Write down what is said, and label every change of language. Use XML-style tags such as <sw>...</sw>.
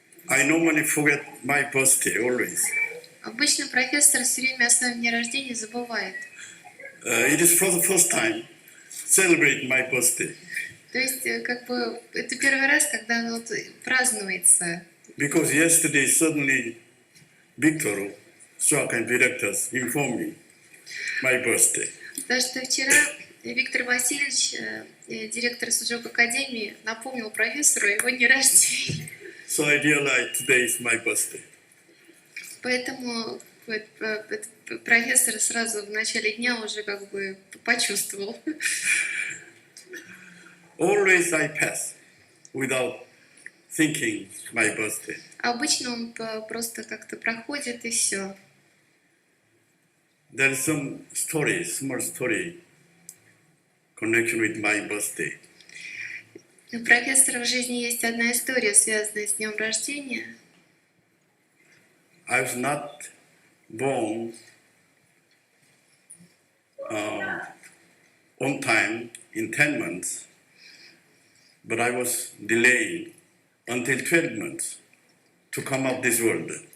<en>I normally forget my birthday always.</en> <ru>Обычно профессор все время о своем дне рождения забывает.</ru> <en>It is for the first time celebrate my birthday</en> <ru>То есть, как бы, это первый раз, когда вот празднуется.</ru> <en>because yesterday suddenly Victor, Sujok and directors informed me my birthday.</en> <ru>Потому что вчера Виктор Васильевич, директор Sujok Академии, напомнил профессору о его дне рождения.</ru> <en>So I realized today is my birthday.</en> <ru>Поэтому профессор сразу в начале дня уже как бы почувствовал.</ru> <en>Always I pass without thinking my birthday.</en> <ru>Обычно он просто как-то проходит и все.</ru> <en>There is some story, small story, connection with my birthday.</en> <ru>У профессора в жизни есть одна история, связанная с днем рождения.</ru> <en>I was not born on time in 10 months, but I was delayed until 12 months to come up this world.</en>